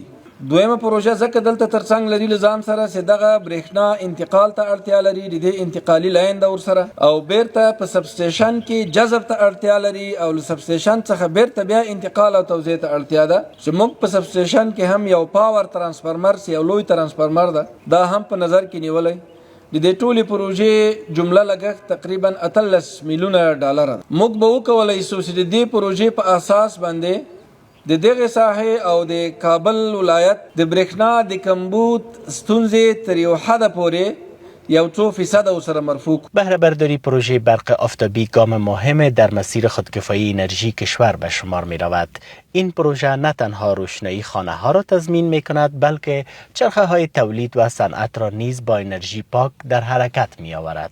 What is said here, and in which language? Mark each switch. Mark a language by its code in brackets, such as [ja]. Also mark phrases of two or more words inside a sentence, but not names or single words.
[ps] دویمه پروژه ځکه دلته ترڅنګ لري لزام سره چې دغه برېښنا انتقال ته اړتیا لري د دې انتقالي لاین د ورسره او بیرته په [en] sub station [ps] کې جذب ته اړتیا لري او له [en] sub station [ps] څخه بیرته بیا انتقال او توزیع ته اړتیا ده چې موږ په [en] sub station [ps] کې هم یو [en] power transformer [ps] یو لوی ترانسفارمر ده دا هم په نظر کې نیولای د دې ټولې پروژې جمله لګښت تقریبا 18 میلیونه ډالر ده. موږ به وکولای شو چې د دې پروژې په اساس باندې د دغه ساحه او د کابل ولایت د برېښنا د کمبود ستونزې تر یو حد پورې یا 2% او سره مرفوع. [fa] بهره برداری پروژه برق آفتابی گام مهم در مسیر خودکفایی انرژی کشور به شمار می رود. این پروژه نه تنها روشنایی خانه ها را تضمین می کند بلکه چرخه های تولید و صنعت را نیز با انرژی پاک در حرکت می آورد.